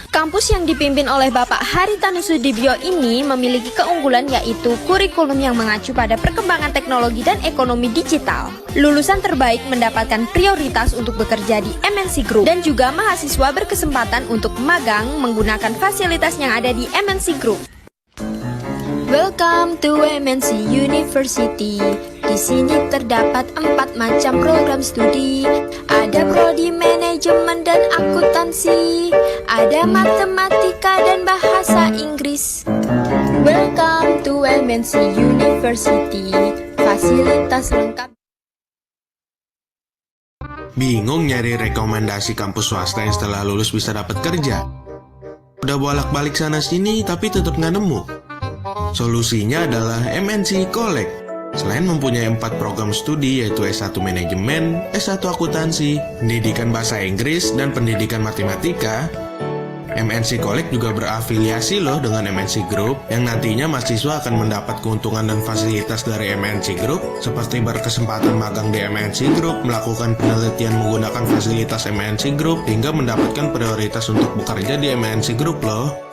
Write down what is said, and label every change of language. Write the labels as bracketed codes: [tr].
[id] Kampus yang dipimpin oleh Bapak Haritanu Sudibyo ini memiliki keunggulan yaitu kurikulum yang mengacu pada perkembangan teknologi dan ekonomi digital. Lulusan terbaik mendapatkan prioritas untuk bekerja di MNC Group dan juga mahasiswa berkesempatan untuk magang menggunakan fasilitas yang ada di MNC Group. [en] Welcome to MNC University. [id] Di sini terdapat 4 macam program studi. Ada prodi manajemen dan akuntansi. Ada matematika dan bahasa Inggris. [en] Welcome to MNC University. [id] Fasilitas lengkap. Bingung nyari rekomendasi kampus swasta yang setelah lulus bisa dapat kerja? Udah bolak-balik sana sini tapi tetap nggak nemu. Solusinya adalah MNC College. Selain mempunyai 4 program studi yaitu S1 Manajemen, S1 Akuntansi, Pendidikan Bahasa Inggris, dan Pendidikan Matematika, MNC College juga berafiliasi loh dengan MNC Group yang nantinya mahasiswa akan mendapat keuntungan dan fasilitas dari MNC Group seperti berkesempatan magang di MNC Group, melakukan penelitian menggunakan fasilitas MNC Group, hingga mendapatkan prioritas untuk bekerja di MNC Group loh.